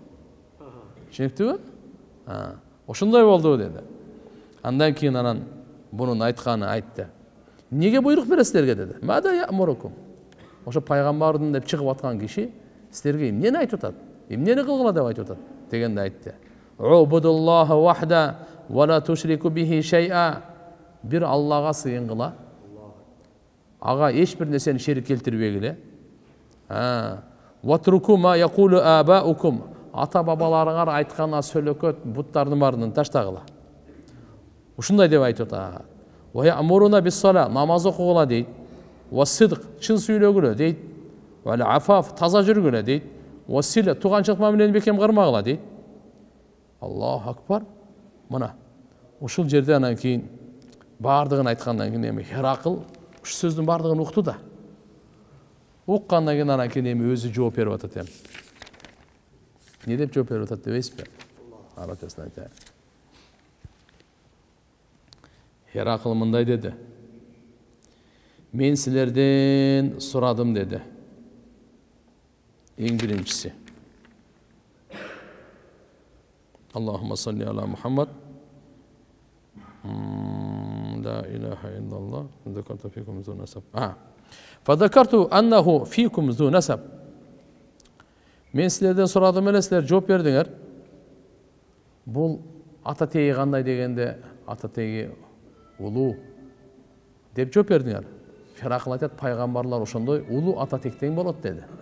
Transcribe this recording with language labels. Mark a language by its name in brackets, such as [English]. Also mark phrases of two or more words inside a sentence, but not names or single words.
[Kyrgyz] Түшүнүктүбү? Ошондой болду деди. Андан кийин анан бунун айтканы айтты. Неге буйрук бересиздерге деди. [Arabic] ماذا يأمركم. [Kyrgyz] Ошо пайгамбардын деп чыгып аткан киши силерге эмнени айтып атат? Эмнени кылгыла деп айтып атат? Дегенде айтты. [Arabic] اعبدوا الله وحده ولا تشركوا به شيئا. [Kyrgyz] Бир Аллага сыйынгыла. Ага эч бир нерсени шерик келтирбегиле. [Arabic] واتركوا ما يقول آباؤكم. [Kyrgyz] Ата бабаларыңар айткан сөйлөкөт буттардын баарынан таштагыла. Ушундай деп айтып атат. [Arabic] ويأمرنا بالصلاة, [Kyrgyz] намаз окугула дейт. [Arabic] والصدق, [Kyrgyz] чын сүйлөгүлө дейт. [Arabic] والعفاف, [Kyrgyz] таза жүргүлө дейт. [Arabic] والصلة, [Kyrgyz] туганчылык мамилени бекем кырмагыла дейт. [Arabic] الله أكبر. [Kyrgyz] Мына ушул жерде анан кийин баардыгын айткандан кийин эми Херакл ушу сөздүн баардыгын укту да. Уккандан кийин анан кийин эми өзү жооп берип атат эми. Не деп жооп берип атат дебейсизби? Арабчасын айтайын. Херакл мындай деди. Мен силерден сурадым деди. Эң биринчиси. [Arabic] اللهم صل على محمد. لا إله إلا الله ذكرت فيكم ذو نسب فذكرت أنه فيكم ذو نسب [Kyrgyz] мен силерден сурадым эле, силер жооп бердиңер. Бул ата теги кандай дегенде ата теги улуу деп жооп бердиңер. Херакл айтат, пайгамбарлар ошондой улуу ата тектен болот деди.